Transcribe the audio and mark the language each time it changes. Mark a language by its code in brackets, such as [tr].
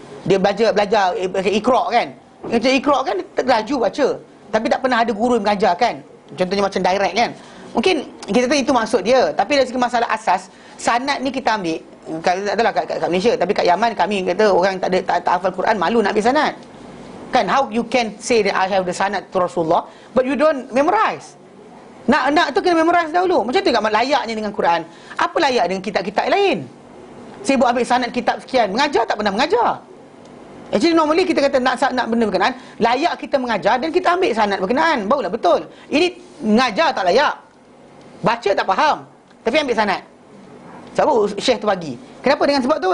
[ms] Dia belajar Iqra' kan. Macam Iqra' kan laju baca. Tapi tak pernah ada guru yang mengajar kan. Contohnya macam direct kan. Mungkin kita tahu itu maksud dia. Tapi dari segi masalah asas, sanad ni kita ambil adalah kat Malaysia, tapi kat Yaman kami kata orang tak hafal Quran malu nak ambil sanad. [en] Kan, how you can say that I have the sanad to Rasulullah but you don't memorize. [ms] Nak tu kena memorize dahulu. Macam tu kat layaknya dengan Quran. Apa layak dengan kitab-kitab lain? Sibuk ambil sanad kitab sekian, mengajar tak pernah mengajar. [en] Actually normally [ms] kita kata nak benda berkenaan, layak kita mengajar dan kita ambil sanad berkenaan, barulah betul. Ini mengajar tak layak. Baca tak faham, tapi ambil sanad. Sebab Syekh tu bagi. Kenapa dengan sebab tu?